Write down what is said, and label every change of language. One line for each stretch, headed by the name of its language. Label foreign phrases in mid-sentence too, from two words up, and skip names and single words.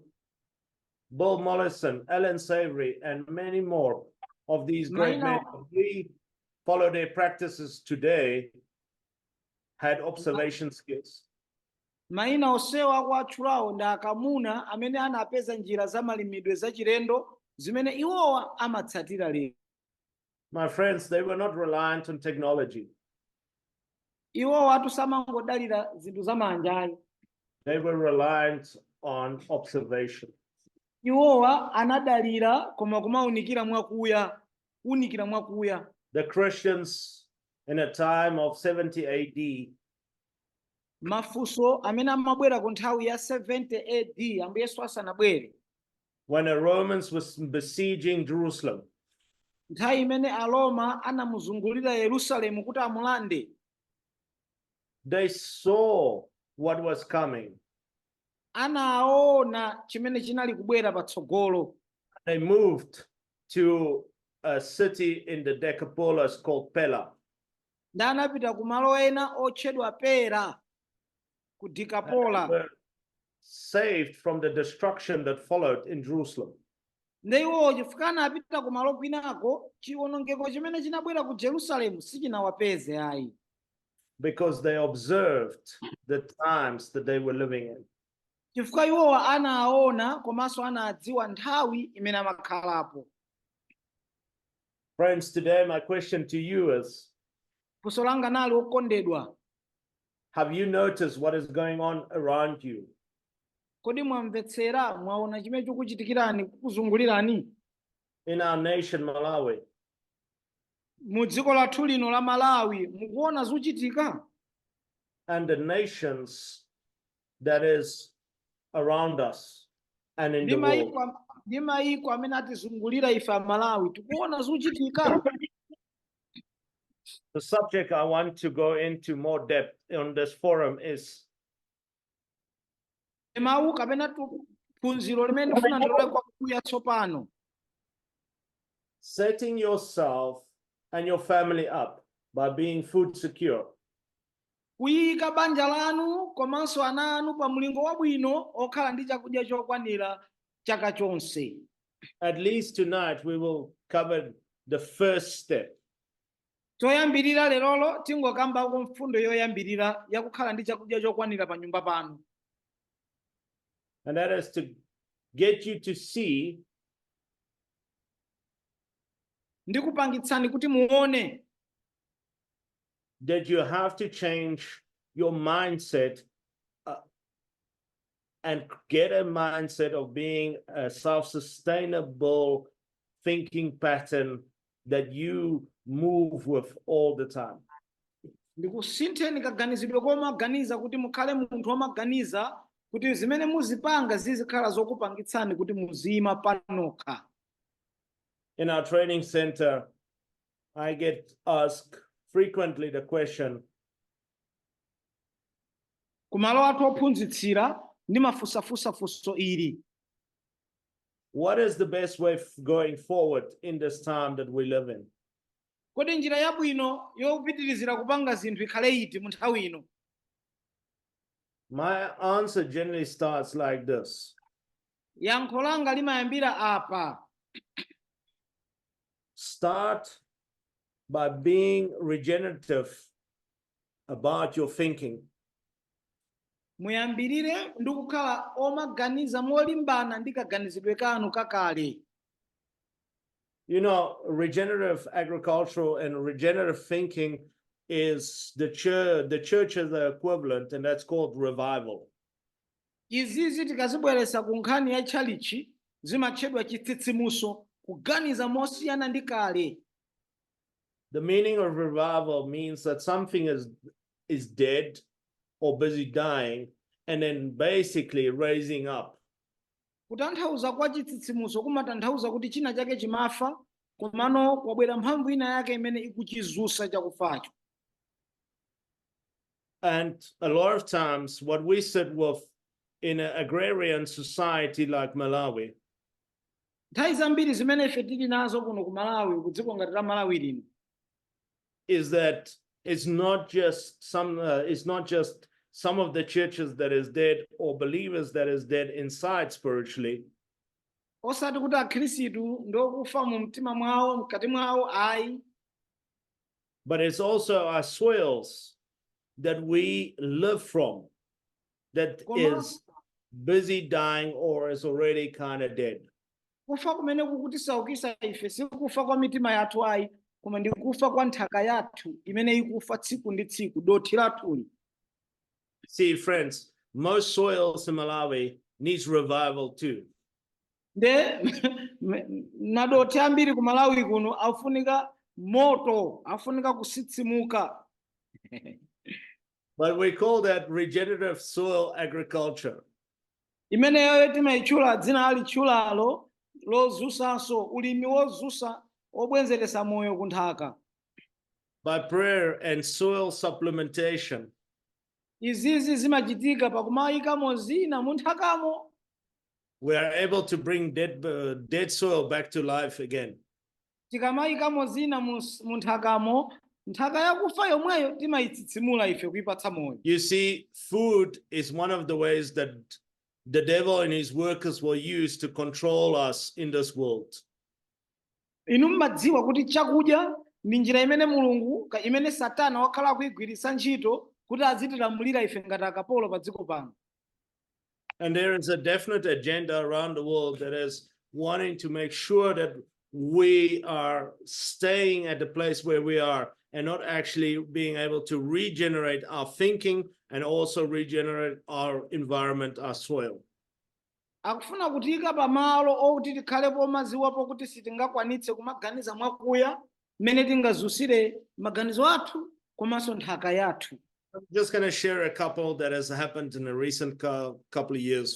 English: Bill Mollison, Alan Savory, and many more of these great men, we follow their practices today, had observation skills.
Nyanja: Maina osewa akuatchulawo ndi akamuna amene anapeza njira za malimidwe za chilendo zimene iwowa amatsatira lero.
English: My friends, they were not reliant on technology.
Nyanja: Iwowa atusamangodalira zinthu za manjayi.
English: They were reliant on observation.
Nyanja: Iwowa anadalira koma kumaunikira mwakuya.
English: The Christians in a time of 70 AD,
Nyanja: Mafunso amene amabwera ku nthawi ya 70 AD ambuye Yesu asanabwere.
English: when the Romans was besieging Jerusalem,
Nyanja: Nthawi imene Aroma anamuzungulira Yerusalemu kuti amulande.
English: they saw what was coming.
Nyanja: Anaona chimene chinali kubwera patsogolo.
English: They moved to a city in the Decapolis called Pella.
Nyanja: ndi anapita ku malo ena otchedwa Pera ku
English: And
Nyanja: Decapola.
English: were saved from the destruction that followed in Jerusalem.
Nyanja: Ndi iwowo chifukwa anapita ku malo kwinako, chiwonongeko chimene chinabwera ku Jerusalemu sichinawapeze ayi.
English: Because they observed the times that they were living in.
Nyanja: Chifukwa iwowa anaona komanso anadziwa nthawi imene amakhalapo.
English: Friends, today my question to you is,
Nyanja: Funso langa nali okondedwa,
English: have you noticed what is going on around you?
Nyanja: kodi mwamvetsera mwaona chimene chikuchitikirani kukuzungulirani?
English: In our nation, Malawi,
Nyanja: Mu dziko lathu lino la Malawi mukuona zikuchitika?
English: and the nations that is around us and in the world.
Nyanja: Ndi mayiko amene atizungulira ife a Malawi tikuona zikuchitika?
English: The subject I want to go into more depth on this forum is
Nyanja: Mawu kapena phunziro limene ndifuna ndilole kwa kuya tsopano.
English: setting yourself and your family up by being food secure.
Nyanja: Kuyika banja lanu komanso ana anu pa mlingo wabwino okhala ndi chakudya chokwanira chaka chonse.
English: At least tonight we will cover the first step.
Nyanja: Choyambirira lerolo tingokambako mfundo yoyambirira yakukhala ndi chakudya chokwanira pa nyumba panu.
English: And that is to get you to see
Nyanja: Ndikupangitsani kuti muone
English: that you have to change your mindset and get a mindset of being a self-sustainable thinking pattern that you move with all the time.
Nyanja: ndikusintheni kaganizidwe komaganiza kuti mukhale munthu womaganiza kuti zimene muzipanga zizikhala zokupangitsani kuti muzima panokha.
English: In our training center, I get asked frequently the question,
Nyanja: Kumalo athu ophunzitsira ndimafunsafunsa funso ili:
English: what is the best way going forward in this time that we live in?
Nyanja: kodi njira yabwino yopitirizira kupanga zinthu ikhale iti mu nthawi ino?
English: My answer generally starts like this.
Nyanja: Yankho langa limayambira apa:
English: Start by being regenerative about your thinking.
Nyanja: muyambirire ndi kukhala omaganiza molimbana ndi kaganizidwe kanu kakale.
English: You know, regenerative agricultural and regenerative thinking is the church is the equivalent, and that's called revival.
Nyanja: Izizi tikazibweresa ku nkhani ya tchalichi zimatchedwa chitsitsimuso, kuganiza mosiyana ndi kale.
English: The meaning of revival means that something is dead or busy dying, and then basically raising up.
Nyanja: Kutanthauza kwa chitsitsimuso kumatanthauza kuti china chake chimafa komano kwabwera mphamvu ina yake imene ikuchizusa chakufacho.
English: And a lot of times what we sit with in an agrarian society like Malawi
Nyanja: Nthawi zambiri zimene ife tili nazo kuno ku Malawi, ku dziko ngati la Malawi lino,
English: is that it's not just some of the churches that is dead or believers that is dead inside spiritually,
Nyanja: osati kuti akhristu ndokufa mu mtima mwawo mkati mwawo ayi,
English: but it's also our soils that we live from that is busy dying or is already kind of dead.
Nyanja: kufa kumene kukutisaukisa ife sikufa kwa mitima yathu ayi, koma ndi kufa kwa nthaka yathu imene ikufa tsiku ndi tsiku, dothi lathuli.
English: See, friends, most soils in Malawi needs revival too.
Nyanja: Nde na dothi ambiri ku Malawi kuno afunika moto, afunika kusitsimuka.
English: But we call that regenerative soil agriculture.
Nyanja: Imeneyo timayitchula dzina alitchulalo lozusanso, ulimi wozusa obwenzeresa moyo ku nthaka.
English: By prayer and soil supplementation,
Nyanja: Izizi zimachitika pakumayikamo zina mu nthakamo.
English: we are able to bring dead soil back to life again.
Nyanja: tikamayikamo zina mu nthakamo nthaka yakufa yomweyo timayitsitsimula ife kuipatsa moyo.
English: You see, food is one of the ways that the devil and his workers will use to control us in this world.
Nyanja: Inu mmadziwa kuti chakudya ndi njira imene mulungu imene satana wakhala akuyigwiritsa ntchito kuti azitilamulira ife ngati akapolo pa dziko pano.
English: And there is a definite agenda around the world that is wanting to make sure that we are staying at the place where we are and not actually being able to regenerate our thinking and also regenerate our environment, our soil.
Nyanja: Akufuna kutiyika pamalo okuti tikhalepo maziwapo kuti sitingakwanitse kumaganiza mwakuya mmene tingazusire maganizo athu komanso nthaka yathu.
English: I'm just going to share a couple that has happened in the recent couple of years.